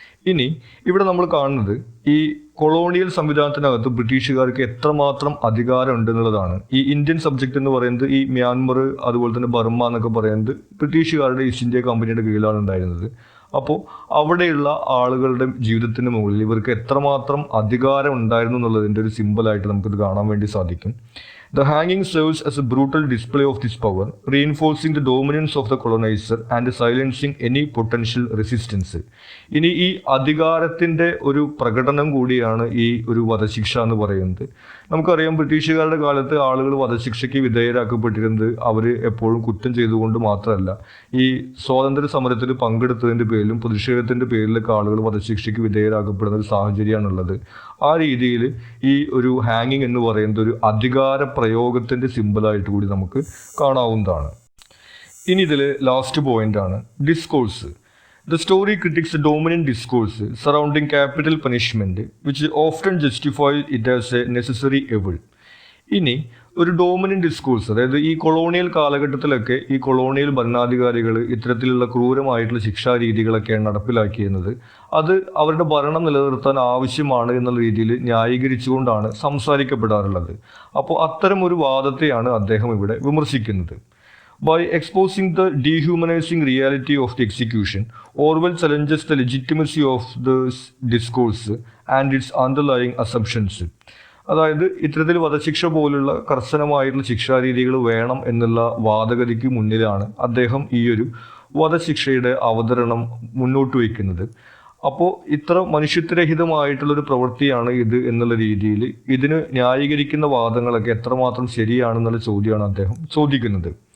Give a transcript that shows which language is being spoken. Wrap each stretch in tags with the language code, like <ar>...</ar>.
<ml>ഇനി ഇവിടെ നമ്മൾ കാണുന്നത് ഈ കൊളോണിയൽ സംവിധാനത്തിനകത്ത് ബ്രിട്ടീഷുകാർക്ക് എത്രമാത്രം അധികാരം ഉണ്ടെന്നുള്ളതാണ്. ഈ ഇന്ത്യൻ സബ്ജക്റ്റ് എന്ന് പറയുന്നത് ഈ മ്യാൻമർ അതുപോലെ തന്നെ ബർമ്മ എന്നൊക്കെ പറയുന്നത് ബ്രിട്ടീഷുകാരുടെ ഈസ്റ്റ് ഇന്ത്യ കമ്പനിയുടെ കീഴിലാണ് ഉണ്ടായിരുന്നത്. അപ്പോൾ അവിടെയുള്ള ആളുകളുടെ ജീവിതത്തിന് മുകളിൽ ഇവർക്ക് എത്രമാത്രം അധികാരം ഉണ്ടായിരുന്നു എന്നുള്ളതിൻ്റെ ഒരു സിമ്പിളായിട്ട് നമുക്കിത് കാണാൻ വേണ്ടി സാധിക്കും.</ml> <en>The hanging serves as a brutal display of this power, reinforcing the dominance of the colonizer and silencing any potential resistance.</en> <ml>ഇനി ഈ അധികാരത്തിൻ്റെ ഒരു പ്രകടനം കൂടിയാണ് ഈ ഒരു വധശിക്ഷ എന്ന് പറയുന്നത്. നമുക്കറിയാം ബ്രിട്ടീഷുകാരുടെ കാലത്ത് ആളുകൾ വധശിക്ഷയ്ക്ക് വിധേയരാക്കപ്പെട്ടിരുന്നത് അവർ എപ്പോഴും കുറ്റം ചെയ്തുകൊണ്ട് മാത്രമല്ല, ഈ സ്വാതന്ത്ര്യ സമരത്തിൽ പങ്കെടുത്തതിൻ്റെ പേരിലും പ്രതിഷേധത്തിൻ്റെ പേരിലൊക്കെ ആളുകൾ വധശിക്ഷയ്ക്ക് വിധേയരാക്കപ്പെടുന്ന ഒരു സാഹചര്യമാണുള്ളത്. ആ രീതിയിൽ ഈ ഒരു ഹാങ്ങിങ് എന്ന് പറയുന്നത് ഒരു അധികാര പ്രയോഗത്തിൻ്റെ സിമ്പിളായിട്ട് കൂടി നമുക്ക് കാണാവുന്നതാണ്. ഇനി ഇതിൽ ലാസ്റ്റ് പോയിന്റ് ആണ് discourse.</ml> <en>The story critiques the dominant discourse surrounding capital punishment, which often justifies it as a necessary evil.</en> <ml>ഇനി ഒരു ഡോമിനന്റ് ഡിസ്കോഴ്സ്, അതായത് ഈ കൊളോണിയൽ കാലഘട്ടത്തിലൊക്കെ ഈ കൊളോണിയൽ ഭരണാധികാരികൾ ഇത്തരത്തിലുള്ള ക്രൂരമായിട്ടുള്ള ശിക്ഷാരീതികളൊക്കെയാണ് നടപ്പിലാക്കിയിരുന്നത്. അത് അവരുടെ ഭരണം നിലനിർത്താൻ ആവശ്യമാണ് എന്നുള്ള രീതിയിൽ ന്യായീകരിച്ചുകൊണ്ടാണ് സംസാരിക്കപ്പെടാറുള്ളത്. അപ്പോൾ അത്തരം ഒരു വാദത്തെയാണ് അദ്ദേഹം ഇവിടെ വിമർശിക്കുന്നത്.</ml> <en>By exposing the dehumanizing reality of the execution, Orwell challenges the legitimacy of the discourse and its underlying assumptions.</en> <ml>അതായത് ഇത്തരത്തിൽ വധശിക്ഷ പോലുള്ള കർശനമായിട്ടുള്ള ശിക്ഷാരീതികൾ വേണം എന്നുള്ള വാദഗതിക്ക് മുന്നിലാണ് അദ്ദേഹം ഈ ഒരു വധശിക്ഷയുടെ അവതരണം മുന്നോട്ട് വയ്ക്കുന്നത്. അപ്പോൾ ഇത്ര മനുഷ്യത്വരഹിതമായിട്ടുള്ളൊരു പ്രവൃത്തിയാണ് ഇത് എന്നുള്ള രീതിയിൽ ഇതിന് ന്യായീകരിക്കുന്ന വാദങ്ങളൊക്കെ എത്രമാത്രം ശരിയാണെന്നുള്ള ചോദ്യമാണ് അദ്ദേഹം ചോദിക്കുന്നത്.</ml>